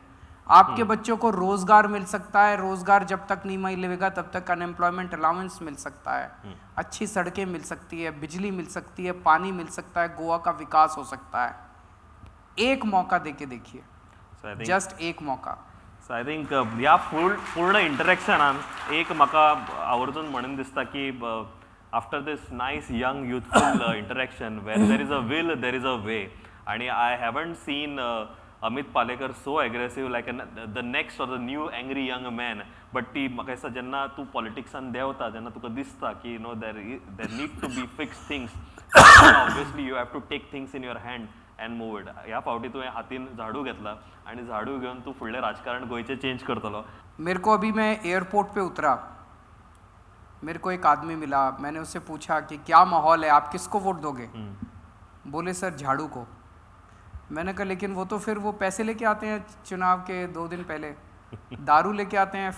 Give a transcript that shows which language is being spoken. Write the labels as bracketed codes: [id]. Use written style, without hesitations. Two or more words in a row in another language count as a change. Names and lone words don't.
[hi] आपके बच्चों को रोजगार मिल सकता है. रोजगार जब तक नहीं मिलेगा तब तक अनएम्प्लॉयमेंट अलाउंस मिल सकता है. अच्छी सड़कें मिल सकती है, बिजली मिल सकती है, पानी मिल सकता है, गोवा का विकास हो सकता है. एक मौका देके देखिए, [en] So I think [hi] जस्ट एक मौका. [en] so I think [kok] ह्या पूर्ण इंटरेक्शनान एक म्हाका आवर्जून म्हणून दिसता की [en] after this nice young youthful interaction where there is a will there is a way. आणि I haven't seen Amit Palekar so aggressive like the next or the new angry young man. [kok] बट ती म्हाका दिसता जेन्ना तूं पॉलिटिक्सान देंवता तेन्ना तुका दिसता की [en] there need to be fix things. obviously you have to take things in your hand and move it. [kok] ह्या फावटी तुवें हातीन झाडू घेतला आणि झाडू घेऊन तू फुडलें राजकारण गोंयचें चेंज करतलो. [hi] मेरे को अभी मैं एयरपोर्ट पे उतरा, मेरे को एक आदमी मिला. मैंने उससे पूछा कि क्या माहौल है, आप किसको वोट दोगे? बोले सर झाड़ू को. मैंने कहा लेकिन वो तो फिर वो पैसे लेके आते हैं चुनाव के 2 दिन पहले, दारू लेके आते हैं.